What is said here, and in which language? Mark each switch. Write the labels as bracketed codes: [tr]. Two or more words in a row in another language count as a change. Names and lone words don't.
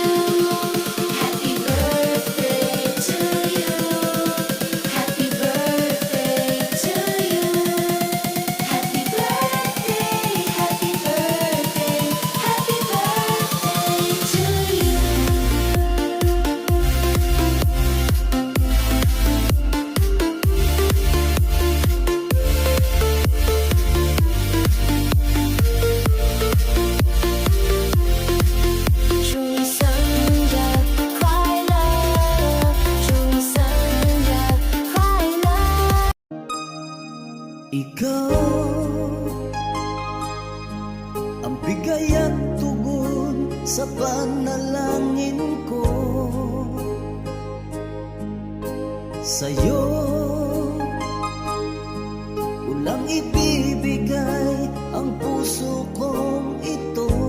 [en] Happy birthday to you. Happy birthday to you. Happy birthday, happy birthday, happy birthday to you. [zh] 祝你生日快乐，祝你生日快乐。 [tl] Ikaw ang bigay at tugon sa panalangin ko. Sa'yo ulang ibibigay ang puso kong ito.